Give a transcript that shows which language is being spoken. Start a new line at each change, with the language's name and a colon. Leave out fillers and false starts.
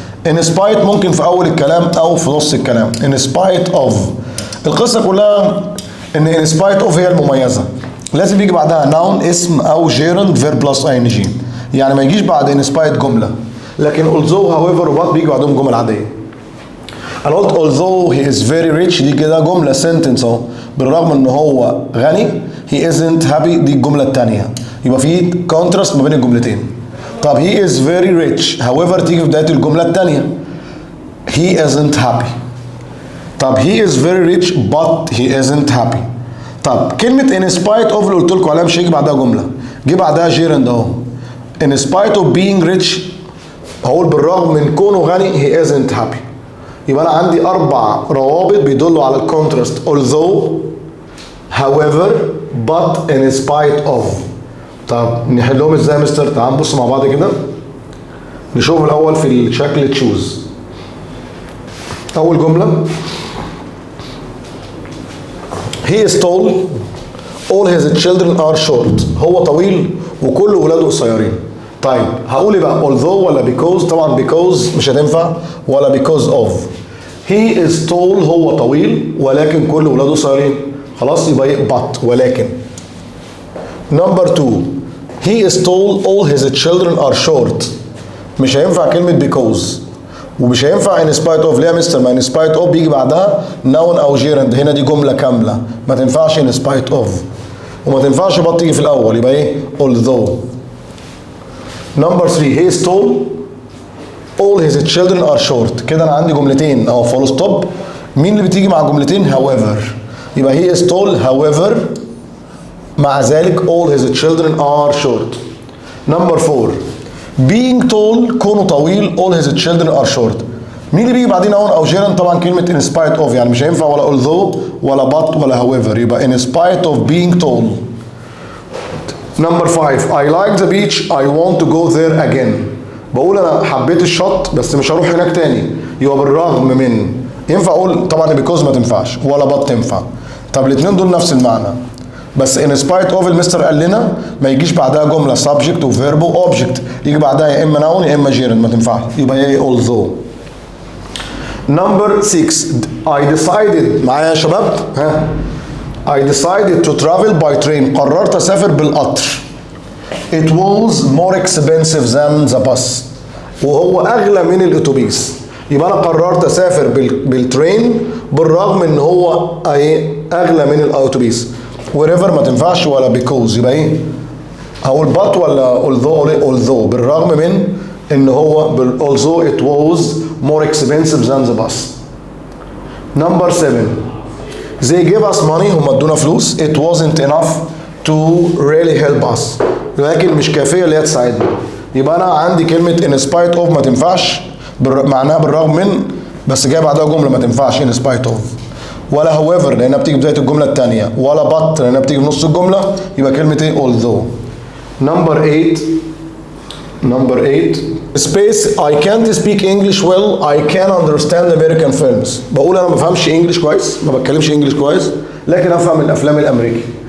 Arabic: in spite ممكن في اول الكلام او في نص الكلام. in spite of القصه كلها ان in spite of هي المميزه، لازم يجي بعدها noun اسم او
English: gerund verb plus ing،
Arabic: يعني ما يجيش بعد in spite جمله. لكن although however و but بيجي بعدهم جمل عاديه. انا قلت
English: although he is very rich
Arabic: دي كده جمله sentence اهو، بالرغم ان هو غني
English: he isn't happy
Arabic: دي الجمله الثانيه، يبقى في contrast ما بين الجملتين.
English: طب he is very rich however
Arabic: تيجي في بدايه الجمله الثانيه
English: he isn't happy. طب he is very rich but he isn't happy.
Arabic: طب كلمه in spite of اللي قلت لكم عليها مش هيجي بعدها جمله، جه بعدها gerund اهو.
English: in spite of being rich
Arabic: هقول بالرغم من كونه غني
English: he isn't happy.
Arabic: يبقى انا عندي 4 روابط بيدلوا على الكونتراست although however but in spite of. طب نحلهم ازاي يا مستر؟ تعال نبص مع بعض كده نشوف الاول في الشكل تشوز.
English: اول جمله he is tall all his children are short
Arabic: هو طويل وكل ولاده قصيرين. طيب هقول ايه بقى؟ although ولا because؟ طبعا because مش هتنفع، ولا because of.
English: he is tall
Arabic: هو طويل ولكن كل ولاده قصيرين، خلاص يبقى ايه؟ but ولكن. number 2
English: he is tall all his children are short
Arabic: مش هينفع كلمة because، ومش هينفع in spite of. ليه يا مستر؟ ما in spite of بيجي بعدها noun او gerund، هنا دي جملة كاملة ما تنفعش in spite of، وما تنفعش but تيجي في الأول، يبقى ايه؟ although.
English: number 3 he is tall all his children are short
Arabic: كده أنا عندي جملتين أهو فول ستوب. مين اللي بتيجي مع جملتين؟
English: however، يبقى he is tall however
Arabic: مع ذلك
English: all his children are short.
Arabic: number 4 being tall كونه طويل
English: all his children are short
Arabic: مين اللي بيجي بعدين noun او gerund؟ طبعا كلمة in spite of، يعني مش هينفع ولا although ولا but ولا however، يبقى
English: in spite of being tall. number 5 I like the beach I want to go there again
Arabic: بقول انا حبيت الشط بس مش هروح هناك تاني، يبقى بالرغم من. ينفع اقول طبعا because ما تنفعش ولا but تنفع. طب الاثنين دول نفس المعنى، بس in spite of المستر قال لنا ما يجيش بعدها جمله subject وverb وobject، يجي بعدها يا اما noun يا اما gerund، ما تنفعش، يبقى ايه؟ although.
English: number 6 I decided
Arabic: معايا يا شباب؟ ها
English: I decided to travel by train
Arabic: قررت اسافر بالقطر.
English: it was more expensive than the bus
Arabic: وهو اغلى من الاتوبيس، يبقى انا قررت اسافر بالترين بالرغم ان هو اغلى من الاتوبيس. wherever ما تنفعش ولا because، يبقى ايه؟ هقول but ولا although بالرغم من ان هو
English: although it was more expensive than the bus. number 7 they gave us money
Arabic: هم ادونا فلوس
English: it wasn't enough to really help us
Arabic: لكن مش كافيه اللي هي تساعدنا. يبقى انا عندي كلمه in spite of ما تنفعش معناها بالرغم من، بس جاي بعدها جمله ما تنفعش in spite of، ولا however لانها بتيجي بدايه الجمله الثانيه، ولا but لانها بتيجي في نص الجمله، يبقى كلمه ايه؟ although.
English: number 8 space I can't speak English well I can understand American films
Arabic: بقول انا ما بفهمش انجلش كويس، ما بتكلمش انجلش كويس لكن افهم الافلام الامريكي.